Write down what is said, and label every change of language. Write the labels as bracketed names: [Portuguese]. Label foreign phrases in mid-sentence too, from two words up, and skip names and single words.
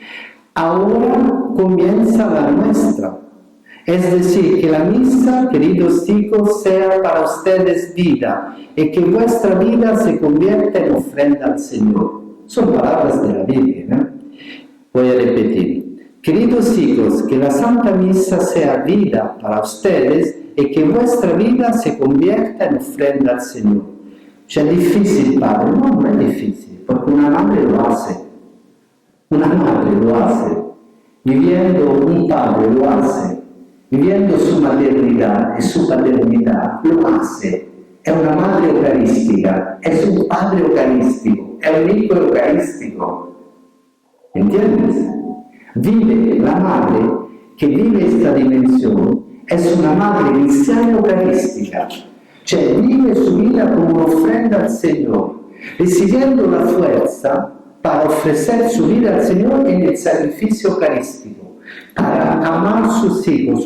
[Spanish] Ahora comienza la nuestra. Es decir, que la misa, queridos hijos, sea para ustedes vida y que vuestra vida se convierta en ofrenda al Señor. Son palabras de la Biblia, ¿no? Voy a repetir. Queridos hijos, que la Santa Misa sea vida para ustedes y que vuestra vida se convierta en ofrenda al Señor. [Italian] Cioè, è difficile, padre? No, non è difficile, [Spanish] porque una madre lo hace. Una madre lo hace. Viviendo, un padre lo hace. Viviendo su maternidad y su paternidad, lo hace. [Italian] è una madre eucaristica, [Spanish] es un padre eucarístico, è un hijo eucarístico. ¿Entiendes? Vive la madre [Italian] che vive [Spanish] esta dimensione, es una madre cristiana eucarística, cioè vive su vida como una ofrenda al Señor, recibiendo la fuerza para ofrecer su vida al Señor en el sacrificio eucarístico, para amar a sus hijos.